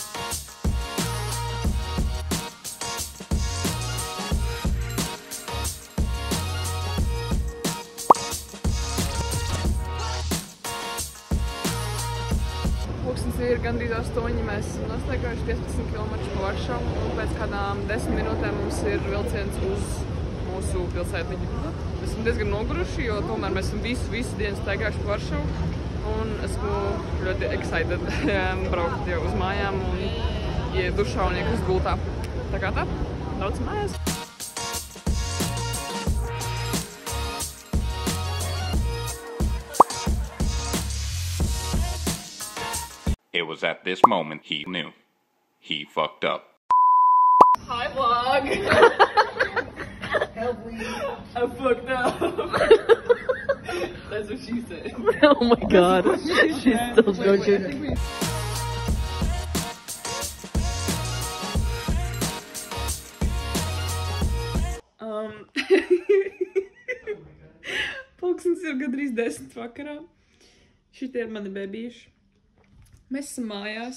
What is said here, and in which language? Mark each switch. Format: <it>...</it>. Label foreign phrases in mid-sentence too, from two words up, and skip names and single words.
<lv>Pulkstens ir gandrīz 8, mēs esam nostaigājuši 15 km pa Varšavu, un pēc kādām 10 minūtēm mums ir vilciens uz mūsu pilsētiņu. Esmu diezgan noguruši, jo tomēr mēs esam visu dienu staigājuši pa Varšavu, un esmu ļoti excited braukt jau uz mājām un iet dušā un iekrist gultā. Tā kā tā, braucam mājās.</lv> <en>It was at this moment he knew. He fucked up. Hi, vlog! I fucked up. That's what she said. Oh my god. She's still joking.</en> <lv>Pulkstens ir gandrīz 10 vakarā. Šitie ir mani bebīši. Mēs esam mājās.</lv>